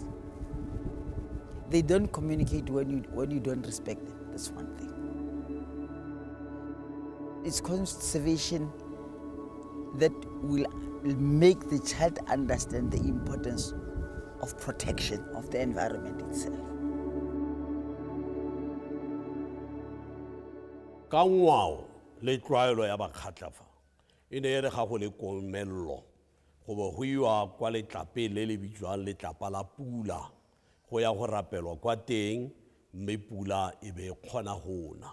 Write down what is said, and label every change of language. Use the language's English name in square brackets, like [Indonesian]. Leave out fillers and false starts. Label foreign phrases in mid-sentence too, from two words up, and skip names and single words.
[English] They don't communicate when you don't respect them. That's one thing. It's conservation that will make the child understand the importance of protection of the environment itself. [Tswana] Ka ngwao le tlwaelo ya Bakgatlafa e ne e re ga go le komello go bo go iwa kwa letlapeng le le bitswang letlapa la pula go ya go rapelwa kwa teng mme pula e be kgona go na.